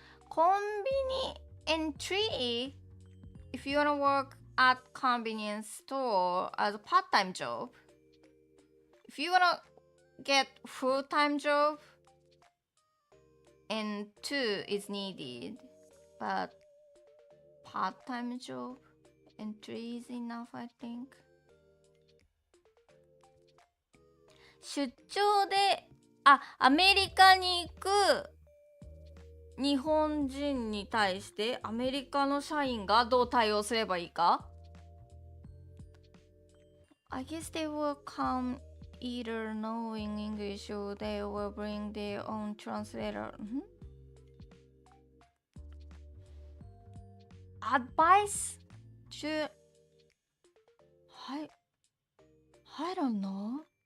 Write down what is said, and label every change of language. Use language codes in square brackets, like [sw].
[en] Conveni in 3 if you wanna work at convenience store as a part-time job. If you wanna get full-time job, and 2 is needed, but part-time job and 3 is enough, I think. [ja] 出張でアメリカに行く日本人に対してアメリカの社員がどう対応すればいいか？ [en] I guess they will come either knowing English or they will bring their own translator. Advice to... I don't know.